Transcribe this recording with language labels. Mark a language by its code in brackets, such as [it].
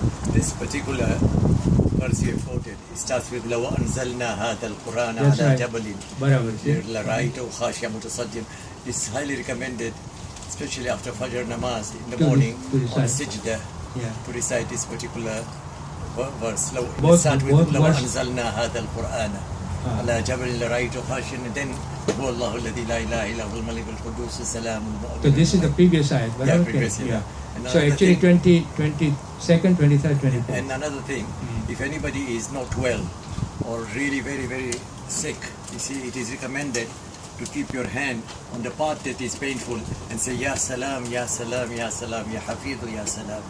[en] This particular verse you quoted starts with [ar] لو أنزلنا هذا القرآن على جبل لرأيته خاشعا متصدعا. [en] It's highly recommended, especially after Fajr namaz in the morning on Sijda, to recite this particular verse. Start with [ar] لو أنزلنا هذا القرآن على جبل لرأيته خاشعا, [en] and then [ar] هو الله الذي لا إله إلا هو الملك القدوس السلام المؤمن. [en] So this is the previous ayat. Yeah, previous. Yeah. So actually 22nd, 23rd, 24th. And another thing, if anybody is not well or really very, very sick, you see, it is recommended to keep your hand on the part that is painful and say, Ya Salam, Ya Salam, Ya Salam, Ya Hafidhu, Ya Salam.